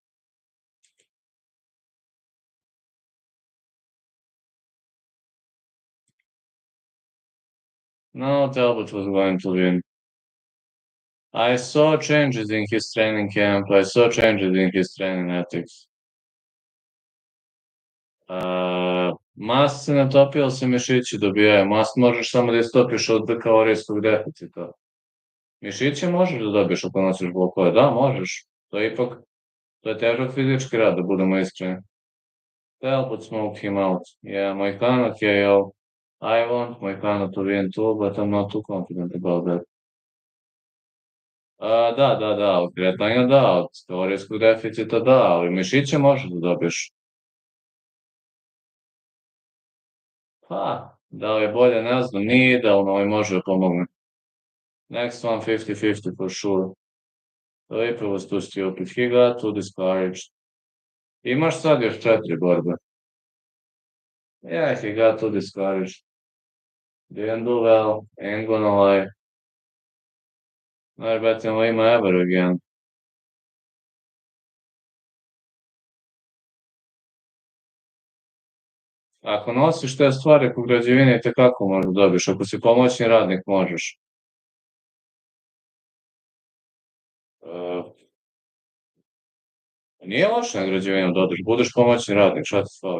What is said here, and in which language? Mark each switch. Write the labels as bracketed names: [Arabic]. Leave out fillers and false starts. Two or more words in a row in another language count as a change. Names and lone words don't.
[English] No, Talbot was going to win. I saw changes in his training camp. I saw changes in his training ethics. [Serbian] Mast se natopio, se mišići dobijaju. Mast možeš samo da istopiš od kalorijskog deficita. Mišiće možeš da dobiješ ako nosiš blokove. Da, možeš. To je ipak, to je težak fizički rad, da budemo iskreni. [English] Talbot smoked him out. Yeah, Moicano KO. I want Moicano to win too, but I'm not too confident about that. [Serbian] Da, od kretanja da, od kalorijskog deficita da, ali mišiće možeš da dobiješ. Pa, da li je bolje, ne znam, nije idealno, ali može da pomogne. [English] Next one, 50-50 for sure. Felipe was too stupid. He got too discouraged. [Serbian] Imaš sad još 4 borbe. [English] Yeah, he got too discouraged. Didn't do well, ain't gonna lie. Not betting Lima ever again. [Serbian] Ako nosiš te stvari po građevini, te kako možeš da dobiješ? Ako si pomoćni radnik, možeš. Nije loše na građevinu da odeš, budeš pomoćni radnik, šta ti fali?